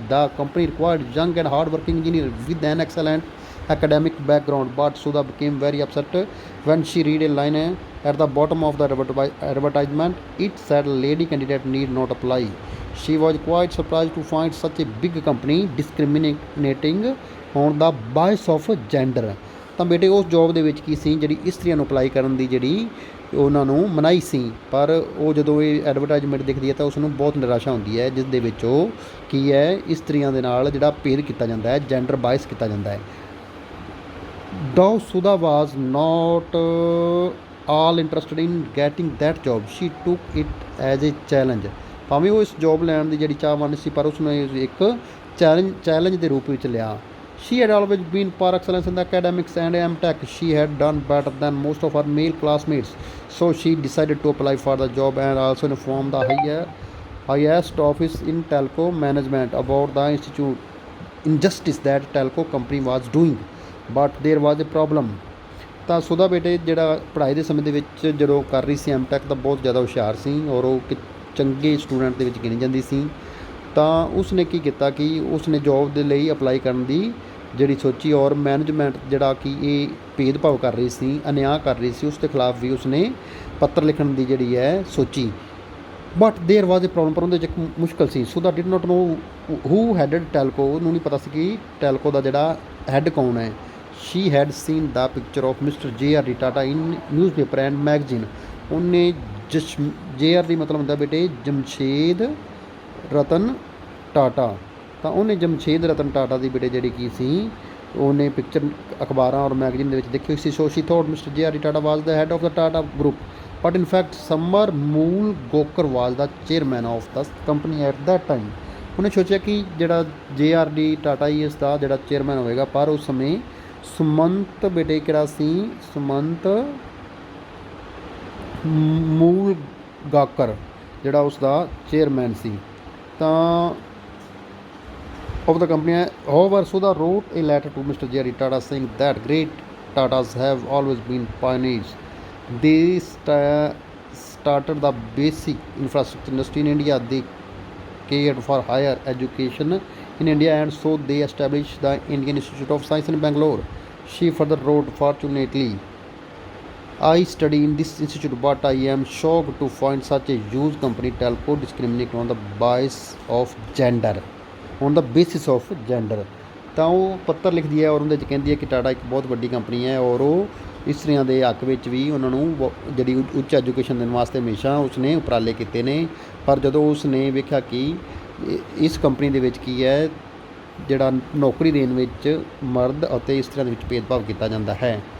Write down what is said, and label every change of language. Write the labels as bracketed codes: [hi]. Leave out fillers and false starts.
[en] ਦਾ company required young and hard working engineer with an excellent academic background, but Sudha became very upset when she read a line at the bottom of the advertisement. It said lady candidate need not apply. She was quite surprised to find such a big company discriminating on the basis of gender. [pa] ਤਾਂ ਬੇਟੇ ਉਸ job ਦੇ ਵਿੱਚ ਕੀ ਸੀ, ਜਿਹੜੀ ਇਸਤਰੀਆਂ ਨੂੰ apply ਕਰਨ ਦੀ ਜਿਹੜੀ ਉਹਨਾਂ ਨੂੰ ਮਨਾਹੀ ਸੀ। ਪਰ ਉਹ ਜਦੋਂ ਇਹ ਐਡਵਰਟਾਈਜ਼ਮੈਂਟ ਦੇਖਦੀ ਹੈ ਤਾਂ ਉਸ ਨੂੰ ਬਹੁਤ ਨਿਰਾਸ਼ਾ ਹੁੰਦੀ ਹੈ, ਜਿਸ ਦੇ ਵਿੱਚ ਉਹ ਕੀ ਹੈ ਇਸਤਰੀਆਂ ਦੇ ਨਾਲ ਜਿਹੜਾ ਭੇਦ ਕੀਤਾ ਜਾਂਦਾ ਹੈ, ਜੈਂਡਰ ਬਾਇਸ ਕੀਤਾ ਜਾਂਦਾ ਹੈ। [en] Though Sudha was not all interested in getting that job, she took it as a challenge. [pa] ਭਾਵੇਂ ਉਹ ਇਸ ਜੋਬ ਲੈਣ ਦੀ ਜਿਹੜੀ ਚਾਹਵਾਨ ਸੀ, ਪਰ ਉਸਨੇ ਇੱਕ ਚੈਲੰਜ ਦੇ ਰੂਪ ਵਿੱਚ ਲਿਆ। [en] She had always been par excellence in the academics and MTech. She had done better than most of her male classmates, so she decided to apply for the job and also inform the highest office in telco management about the injustice that telco company was doing. But there was a problem. [pa] ਤਾਂ ਸੁਧਾ ਬੇਟੇ ਜਿਹੜਾ ਪੜ੍ਹਾਈ ਦੇ ਸਮੇਂ ਦੇ ਵਿੱਚ ਜਦੋਂ ਕਰ ਰਹੀ ਸੀ ਐਮਟੈਕ, ਤਾਂ ਬਹੁਤ ਜ਼ਿਆਦਾ ਹੁਸ਼ਿਆਰ ਸੀ ਔਰ ਉਹ ਇੱਕ ਚੰਗੇ ਸਟੂਡੈਂਟ ਦੇ ਵਿੱਚ ਗਿਣੀ ਜਾਂਦੀ ਸੀ। ਤਾਂ ਉਸਨੇ ਕੀ ਕੀਤਾ ਕਿ ਉਸਨੇ ਜੋਬ ਦੇ ਲਈ ਅਪਲਾਈ ਕਰਨ ਦੀ ਜਿਹੜੀ ਸੋਚੀ, ਔਰ ਮੈਨੇਜਮੈਂਟ ਜਿਹੜਾ ਕਿ ਇਹ ਭੇਦਭਾਵ ਕਰ ਰਹੀ ਸੀ, ਅਨਿਆਂ ਕਰ ਰਹੀ ਸੀ, ਉਸ ਦੇ ਖਿਲਾਫ ਵੀ ਉਸਨੇ ਪੱਤਰ ਲਿਖਣ ਦੀ ਜਿਹੜੀ ਹੈ ਸੋਚੀ। [en] but there was a problem, [pa] ਪਰ ਉਹਦੇ 'ਚ ਇੱਕ ਮੁਸ਼ਕਿਲ ਸੀ। [en] Sudha did not know who headed Telco. [pa] ਉਹਨੂੰ ਨਹੀਂ ਪਤਾ ਸੀ ਕਿ ਟੈਲਕੋ ਦਾ ਜਿਹੜਾ ਹੈੱਡ ਕੌਣ ਹੈ। [en] She had seen the picture of Mr. J.R.D. Tata in newspaper and magazine. [pa] ਉਹਨੇ JRD ਮਤਲਬ ਹੁੰਦਾ ਬੇਟੇ ਜਮਸ਼ੇਦ ਰਤਨ ਟਾਟਾ। ਤਾਂ ਉਹਨੇ ਜਮਸ਼ੇਦ ਰਤਨ ਟਾਟਾ ਦੀ ਬੇਟੇ ਜਿਹੜੀ ਕੀ ਸੀ, ਉਹਨੇ ਪਿਕਚਰ ਅਖਬਾਰਾਂ ਔਰ ਮੈਗਜ਼ੀਨ ਦੇ ਵਿੱਚ ਦੇਖੀ ਹੋਈ ਸੀ। [en] So she thought mister J.R.D. Tata was the head of the Tata group. but in fact Samar Mool Gokar was the chairman of the company at that time. [pa] ਉਹਨੇ ਸੋਚਿਆ ਕਿ ਜਿਹੜਾ JRD ਟਾਟਾ ਇਸ ਦਾ ਜਿਹੜਾ ਚੇਅਰਮੈਨ ਹੋਵੇਗਾ, ਪਰ ਉਸ ਸਮੇਂ ਸੁਮੰਤ ਬੇਟੇ ਕਿਹੜਾ ਸੀ, ਸੁਮੰਤ ਮੂਲ ਗਾਕਰ ਜਿਹੜਾ ਉਸ ਦਾ ਚੇਅਰਮੈਨ ਸੀ। [en] ਤਾਂ of the company. However, Sudha wrote a letter to Mr. Jerry Tata saying that great Tatas have always been pioneers. They started the basic infrastructure industry in India. They cared for higher education in India, and so they established the Indian Institute of Science in Bangalore. She further wrote, fortunately, I study in this institute, but I am shocked to find such a huge company, telco, discriminating on the basis of gender. On the basis of gender. [pa] ਤਾਂ ਉਹ ਪੱਤਰ ਲਿਖਦੀ ਹੈ ਔਰ ਉਹਦੇ 'ਚ ਕਹਿੰਦੀ ਹੈ ਕਿ ਟਾਟਾ ਇੱਕ ਬਹੁਤ ਵੱਡੀ ਕੰਪਨੀ ਹੈ ਔਰ ਉਹ ਇਸਤਰੀਆਂ ਦੇ ਹੱਕ ਵਿੱਚ ਵੀ ਉਹਨਾਂ ਨੂੰ ਜਿਹੜੀ ਉੱਚ ਐਜੂਕੇਸ਼ਨ ਦੇਣ ਵਾਸਤੇ ਹਮੇਸ਼ਾ ਉਸਨੇ ਉਪਰਾਲੇ ਕੀਤੇ ਨੇ। ਪਰ ਜਦੋਂ ਉਸਨੇ ਵੇਖਿਆ ਕਿ ਇਸ ਕੰਪਨੀ ਦੇ ਵਿੱਚ ਕੀ ਹੈ, ਜਿਹੜਾ ਨੌਕਰੀ ਦੇਣ ਵਿੱਚ ਮਰਦ ਅਤੇ ਇਸਤਰੀਆਂ ਦੇ ਵਿੱਚ ਭੇਦਭਾਵ ਕੀਤਾ ਜਾਂਦਾ ਹੈ।